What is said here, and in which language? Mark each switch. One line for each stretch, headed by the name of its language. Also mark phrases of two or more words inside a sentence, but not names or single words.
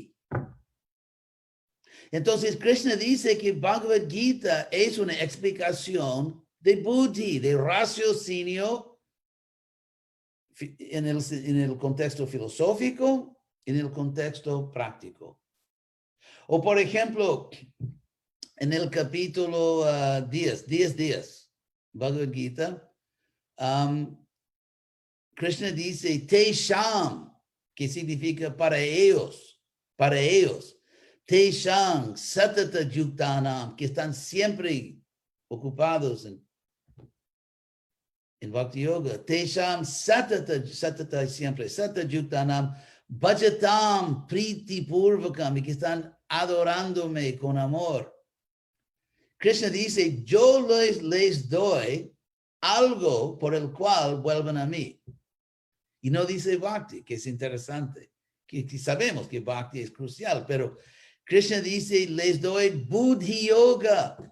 Spanish: Entonces, Krishna dice que Bhagavad Gita es una explicación de buddhi, de raciocinio en el contexto filosófico, en el contexto práctico. O, por ejemplo, en el capítulo 10 días, Bhagavad Gita, Krishna dice, Tesham, que significa para ellos.
Sanskrit: तेषां सतत युक्तानां,
Spanish: que están siempre ocupados en Bhakti Yoga.
Sanskrit: तेषां सतत siempre, सतत युक्तानां भजतां प्रीति पूर्वकम्,
Spanish: y que están adorándome con amor. Krishna dice, yo les doy algo por el cual vuelvan a mí. Y no dice Bhakti, que es interesante, que sabemos que Bhakti es crucial, pero Krishna dice, les doy Buddhi Yoga.